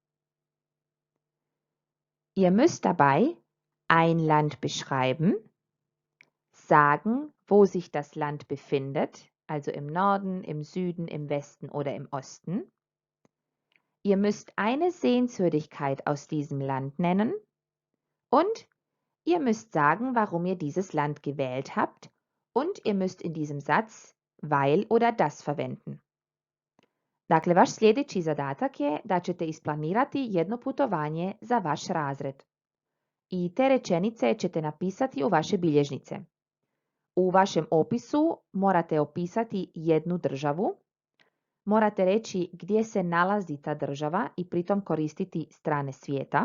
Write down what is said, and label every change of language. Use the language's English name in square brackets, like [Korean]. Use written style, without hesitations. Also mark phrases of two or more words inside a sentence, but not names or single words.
[German] Ihr müsst dabei ein Land beschreiben, sagen, wo sich das Land befindet, also im Norden, im Süden, im Westen oder im Osten. Ihr müsst eine Sehenswürdigkeit aus diesem Land nennen und ihr müsst sagen, warum ihr dieses Land gewählt habt und ihr müsst in diesem Satz weil oder das verwenden. [Croatian] Dakle, vaš sljedeći zadatak je da ćete isplanirati jedno putovanje za vaš razred. I te rečenice ćete napisati u vaše bilježnice. U vašem opisu morate opisati jednu državu, morate reći gdje se nalazi ta država i pritom koristiti strane svijeta.